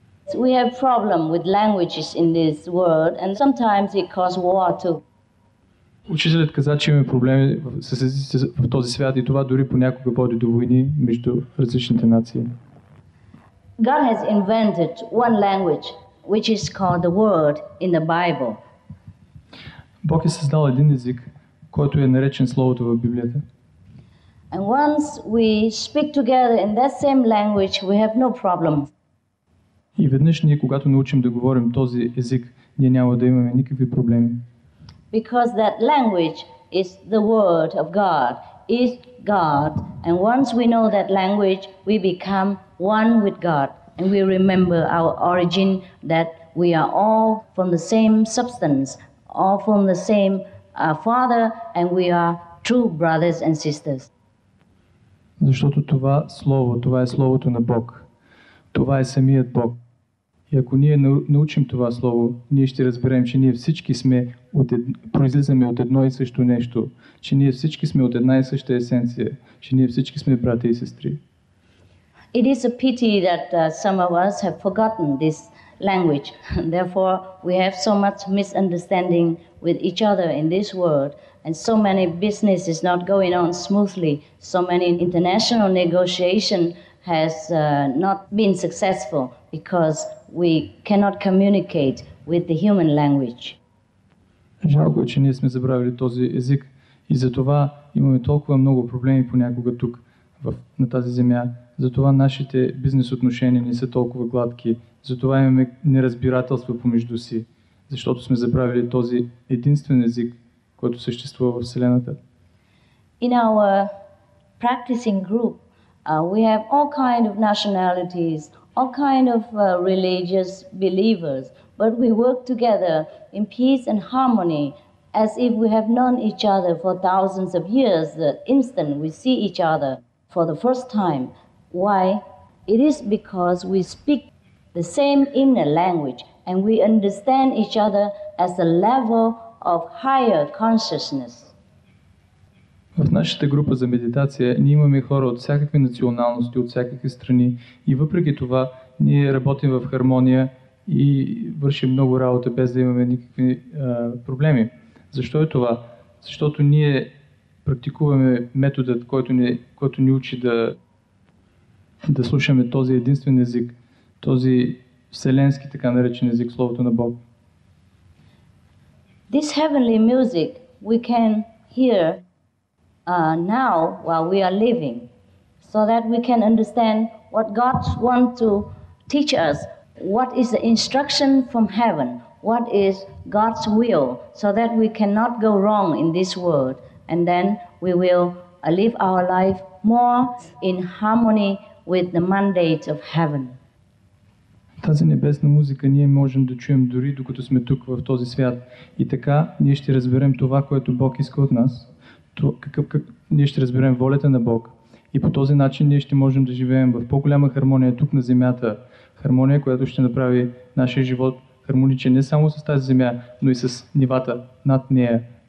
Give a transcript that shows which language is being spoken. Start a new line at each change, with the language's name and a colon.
English: We have problem with languages in this world, and sometimes it causes war too.
Bulgarian: Учителят каза, че имаме проблеми с езиците в този свят и това дори понякога води до войни между различните нации.
English: God has invented one language, which is called the word in the Bible.
Bulgarian: Бог е създал един език, който е наречен Словото в Библията.
English: And once we speak together in that same language, we have no problem.
Bulgarian: И веднъж ние, когато научим да говорим този език, ние няма да имаме никакви проблеми.
English: Because that language is the word of God, is God. And once we know that language, we become one with God. And we remember our origin, that we are all from the same substance, all from the same Father, and we are true brothers and sisters.
Bulgarian: Защото това Слово, това е Словото на Бог. Това е самият Бог. И ако ние научим това Слово, ние ще разберем, че ние всички произлизаме от едно и също нещо, че ние всички сме от една и съща есенция, че ние всички сме брати и сестри.
English: It is a pity that some of us have forgotten this language. Therefore, we have so much misunderstanding with each other in this world, and so many businesses not going on smoothly, so many international negotiation has not been successful because we cannot communicate with the human language.
Bulgarian: Жалко е, че ние сме забравили този език и затова имаме толкова много проблеми понякога тук на тази земя. Затова нашите бизнес отношения не са толкова гладки. Затова имаме неразбирателство помежду си, защото сме забравили този единствен език, който съществува в Вселената.
English: In our practicing group, we have all kind of nationalities, all kind of religious believers, but we work together in peace and harmony as if we have known each other for thousands of years, the instant we see each other for the first time. Why? It is because we speak the same inner language and we understand each other as a level of higher consciousness.
Bulgarian: В нашата група за медитация ние имаме хора от всякакви националности, от всякакви страни и въпреки това ние работим в хармония и вършим много работа без да имаме никакви проблеми. Защо е това? Защото ние практикуваме методът, който ни учи да слушаме този единствен език, този вселенски така наречен език, Словото на Бог.
English: This heavenly music we can hear now while we are living, so that we can understand what God wants to teach us, what is the instruction from heaven, what is God's will, so that we cannot go wrong in this world, and then we will live our life more in harmony with the mandate of heaven.
Bulgarian: Тази небесна музика ние можем да чуем дори докато сме тук в този свят. И така ние ще разберем това, което Бог иска от нас. Ние ще разберем волята на Бог. И по този начин ние ще можем да живеем в по-голяма хармония тук на земята. Хармония, която ще направи нашия живот хармоничен не само с тази земя, но и с нивата над нея,